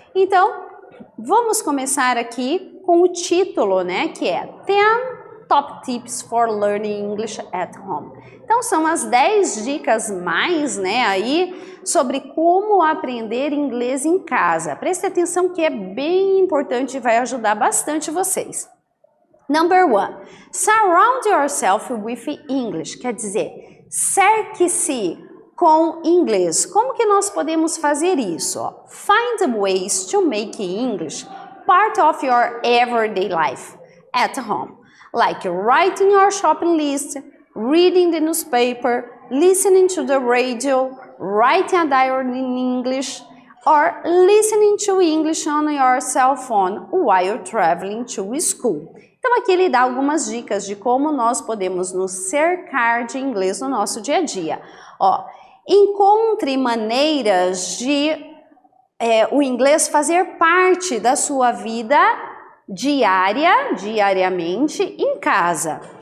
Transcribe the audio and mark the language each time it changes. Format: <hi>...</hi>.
<pt>Então, vamos começar aqui com o título, né, que é</pt> <en>10 Top Tips for Learning English at Home.</en> <pt>Então, são as 10 dicas mais, né, aí, sobre como aprender inglês em casa. Preste atenção que é bem importante e vai ajudar bastante vocês.</pt> <en>Number 1. Surround yourself with English.</en> <pt>Quer dizer, cerque-se com inglês. Como que nós podemos fazer isso?</pt> <en>Find ways to make English part of your everyday life at home. Like writing your shopping list, reading the newspaper, listening to the radio, writing a diary in English, or listening to English on your cell phone while traveling to school.</en> <pt>Então aqui ele dá algumas dicas de como nós podemos nos cercar de inglês no nosso dia a dia. Ó, encontre maneiras de o inglês fazer parte da sua vida diariamente em casa.</pt>